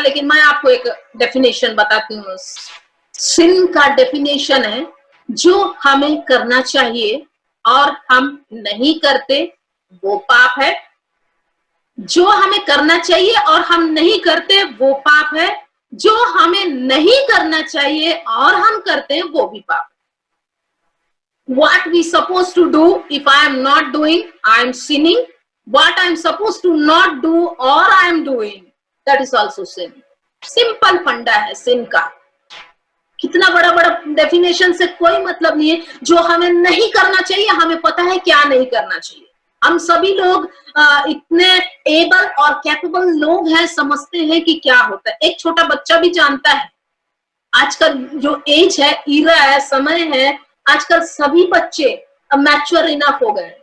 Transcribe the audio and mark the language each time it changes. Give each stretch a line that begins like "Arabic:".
Hindi: लेकिन मैं आपको एक डेफिनेशन बताती हूँ। सिन का डेफिनेशन है, जो हमें करना चाहिए और हम नहीं करते वो पाप है। जो हमें करना चाहिए और हम नहीं करते वो पाप है। जो हमें नहीं करना चाहिए और हम करते हैं वो भी पाप है।
English: What we supposed to do, if I am not doing, I am sinning. What I am supposed to not do or I am doing, that is also sin.
Hindi: Simple फंडा है सिन का। कितना बड़ा डेफिनेशन से कोई मतलब नहीं है। जो हमें नहीं करना चाहिए, हमें पता है क्या नहीं करना चाहिए। हम सभी लोग इतने एबल और कैपेबल लोग हैं, समझते हैं कि क्या होता है। एक छोटा बच्चा भी जानता है। आजकल जो एज है, इरा है, समय है, आजकल सभी बच्चे अब मैच्योर इनफ हो गए।